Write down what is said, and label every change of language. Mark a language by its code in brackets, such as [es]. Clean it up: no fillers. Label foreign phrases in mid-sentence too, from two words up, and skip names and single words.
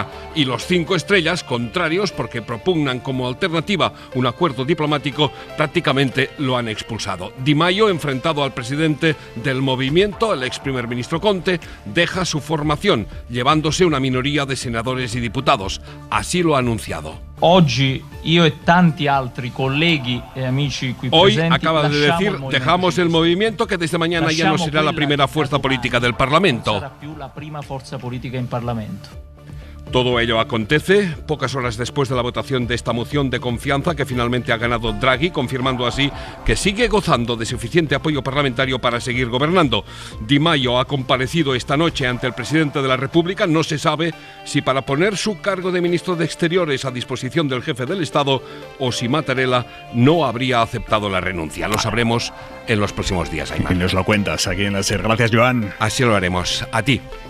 [es] Y los 5 Estrellas, contrarios porque propugnan como alternativa un acuerdo diplomático, prácticamente lo han expulsado. Di Maio, enfrentado al presidente del movimiento, el ex primer ministro Conte, deja su formación, llevándose una minoría de senadores y diputados. Así lo ha anunciado. [it] Oggi io e tanti altri colleghi e amici qui presenti. [es] Hoy acaba de decir, dejamos el movimiento, que desde mañana ya no será la primera fuerza política del Parlamento. [it] Non sarà più la prima forza politica in Parlamento. [es] Todo ello acontece pocas horas después de la votación de esta moción de confianza que finalmente ha ganado Draghi, confirmando así que sigue gozando de suficiente apoyo parlamentario para seguir gobernando. Di Maio ha comparecido esta noche ante el presidente de la República. No se sabe si para poner su cargo de ministro de Exteriores a disposición del jefe del Estado o si Mattarella no habría aceptado la renuncia. Lo sabremos en los próximos días, Aimar. Y nos lo cuentas aquí en la SER. Gracias, Joan. Así lo haremos. A ti.